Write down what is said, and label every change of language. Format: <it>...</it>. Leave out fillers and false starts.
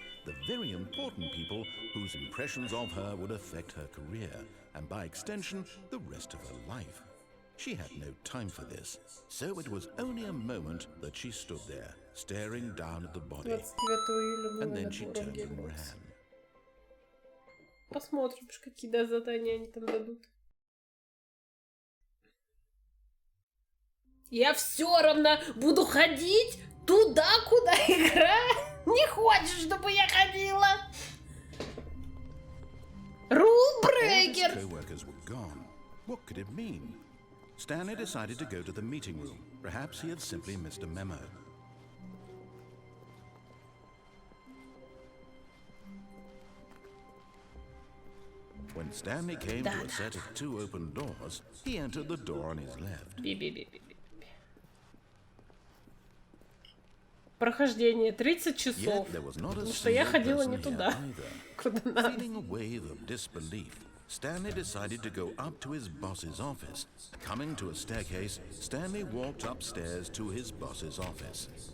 <en>The very important people whose impressions of her would affect her career, and by extension, the rest of her life. She had no time for this, so it was only a moment that she stood there, staring down at the body, and then she turned and ran.</en> <ru>Посмотрим, какие задания они там дадут. Я все равно буду ходить туда, куда игра не хочет, чтобы я ходила. Рулбрейкер.</ru> <en>Co-workers were gone. What could it mean? Stanley decided to go to the meeting room. Perhaps he had simply missed a memo. When Stanley came to a set of 2 open doors, he entered the door on his left.</en> <ru>Прохождение 30 часов. Потому что я ходила не туда, куда надо.</ru> <en>Feeling a wave of disbelief, Stanley decided to go up to his boss's office. Coming to a staircase, Stanley walked upstairs to his boss's office.</en>